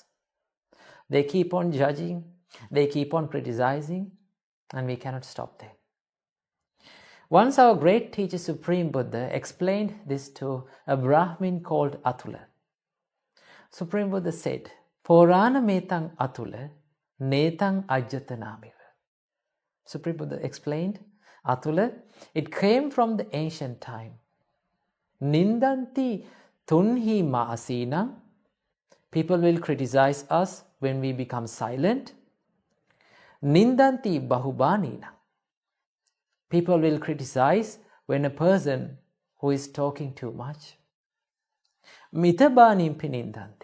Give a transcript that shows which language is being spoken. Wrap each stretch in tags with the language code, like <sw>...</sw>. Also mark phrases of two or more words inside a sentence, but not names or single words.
<en>They keep on judging, they keep on criticizing, and we cannot stop them. Once our great teacher Supreme Buddha explained this to a Brahmin called Atula.</en> <pi>Supreme Buddha said, Purana metang Atula, netang ajjatanamiva.</pi> <en>Supreme Buddha explained, Atula, it came from the ancient time.</en> <pi>Nindanti tunhi ma'asina.</pi> <en>People will criticize us when we become silent.</en> <pi>Nindanti bahubanina.</pi> <en>People will criticize when a person who is talking too much.</en> <pi>Mitabanim pinindanti.</pi>